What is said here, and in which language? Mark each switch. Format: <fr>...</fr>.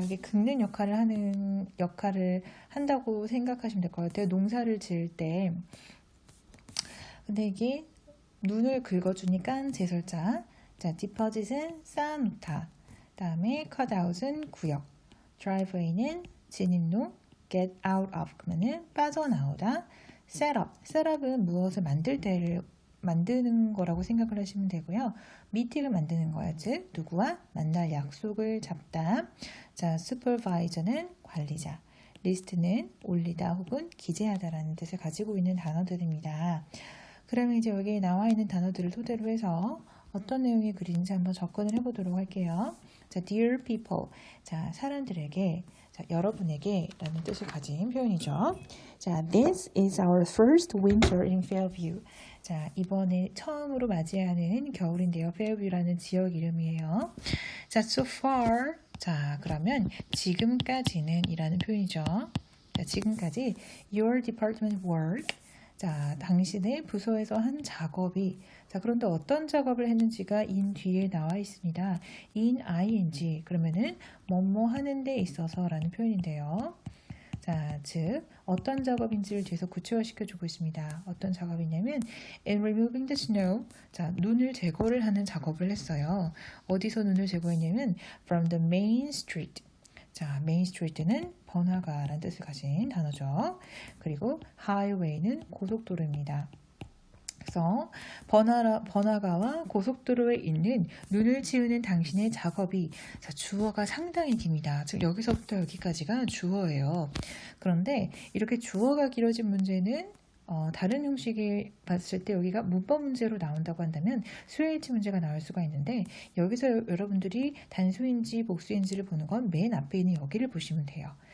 <ko>이게 긁는 역할을 한다고 생각하시면 될 것 같아요. 농사를 지을 때. 근데 이게 눈을 긁어주니까 제설자. 자, deposit은 쌓아놓다. 다음에 cutout은 구역. driveway는 진입로.</ko> <en>get out of</en> <ko>그러면은 빠져나오다. 셋업은 무엇을 만드는 거라고 생각을 하시면 되고요. 미팅을 만드는 거야. 즉 누구와 만날 약속을 잡다. 자, supervisor는 관리자. 리스트는 올리다 혹은 기재하다라는 뜻을 가지고 있는 단어들입니다. 그러면 이제 여기에 나와 있는 단어들을 토대로 해서 어떤 내용의 글인지 한번 접근을 해보도록 할게요.</ko> <en>자, dear people.</en> <ko>자, 사람들에게, 자, 여러분에게 라는 뜻을 가진 표현이죠.</ko> <en>자, this is our first winter in Fairview.</en> <ko>자, 이번에 처음으로 맞이하는 겨울인데요. Fairview라는 지역 이름이에요.</ko> <en>자, so far.</en> <ko>자, 그러면 지금까지는 이라는 표현이죠.</ko> <en>자,</en> <ko>지금까지</ko> <en>your department work.</en> <ko>자, 당신의 부서에서 한 작업이, 자, 그런데 어떤 작업을 했는지가 in 뒤에 나와 있습니다. in ing, 그러면은 뭐뭐 하는 데 있어서 라는 표현인데요. 자, 즉 어떤 작업인지를 뒤에서 구체화시켜주고 있습니다. 어떤 작업이냐면</ko> <en>in removing the snow,</en> <ko>자, 눈을 제거를 하는 작업을 했어요. 어디서 눈을 제거했냐면</ko> <en>from the main street.</en> <ko>자, 메인 스트리트는 번화가라는 뜻을 가진 단어죠. 그리고 highway는 고속도로입니다. 그래서 번화가와 고속도로에 있는 눈을 치우는 당신의 작업이, 자, 주어가 상당히 깁니다. 즉 여기서부터 여기까지가 주어예요. 그런데 이렇게 주어가 길어진 문제는 다른 형식이 봤을 때 여기가 문법 문제로 나온다고 한다면 수일치 문제가 나올 수가 있는데, 여기서 여러분들이 단수인지 복수인지를 보는 건 맨 앞에 있는 여기를 보시면 돼요.</ko>